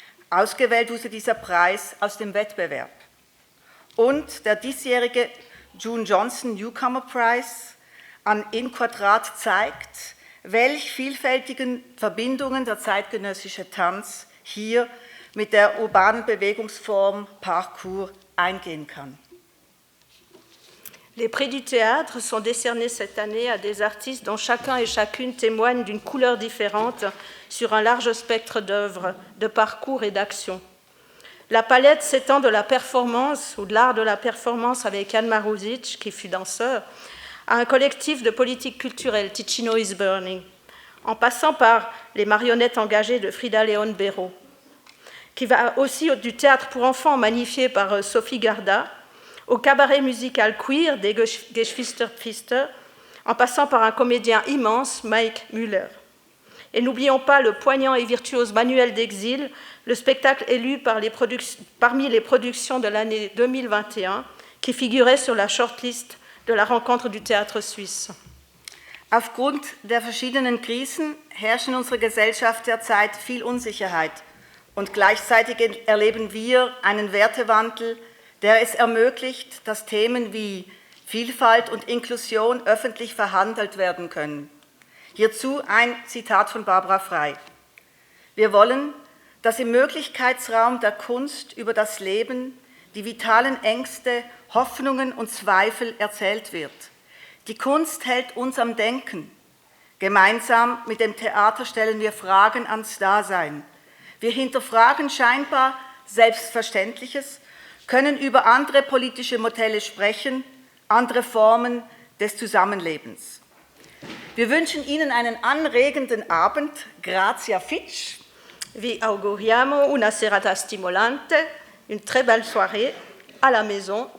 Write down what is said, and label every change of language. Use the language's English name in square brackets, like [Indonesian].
[German] Ausgewählt wurde dieser Preis aus dem Wettbewerb. Und der diesjährige June Johnson Newcomer Prize an In Quadrat zeigt, welch vielfältigen Verbindungen der zeitgenössische Tanz hier mit der urbanen Bewegungsform Parcours eingehen kann. [French] Les prix du théâtre sont décernés cette année à des artistes dont chacun et chacune témoignent d'une couleur différente sur un large spectre d'œuvres, de parcours et d'actions. La palette s'étend de la performance ou de l'art de la performance avec Jan Maruzic, qui fut danseur, à un collectif de politique culturelle, Ticino is Burning, en passant par les marionnettes engagées de Frida Leon Béraud, qui va aussi du théâtre pour enfants magnifié par Sophie Garda, au cabaret musical queer des Geschwister Pfister, en passant par un comédien immense, Mike Müller. Et n'oublions pas le poignant et virtuose Manuel d'Exil, le spectacle élu parmi les productions de l'année 2021, qui figurait sur la shortlist de la rencontre du théâtre suisse. [German] Aufgrund der verschiedenen Krisen herrscht in unserer Gesellschaft derzeit viel Unsicherheit und gleichzeitig erleben wir einen Wertewandel, der es ermöglicht, dass Themen wie Vielfalt und Inklusion öffentlich verhandelt werden können. Hierzu ein Zitat von Barbara Frei. Wir wollen, dass im Möglichkeitsraum der Kunst über das Leben, die vitalen Ängste, Hoffnungen und Zweifel erzählt wird. Die Kunst hält uns am Denken. Gemeinsam mit dem Theater stellen wir Fragen ans Dasein. Wir hinterfragen scheinbar Selbstverständliches, können über andere politische Modelle sprechen, andere Formen des Zusammenlebens. Wir wünschen Ihnen einen anregenden Abend. [Italian] Grazia Fitch. Vi auguriamo una serata stimolante, [French] une très belle soirée, à la maison,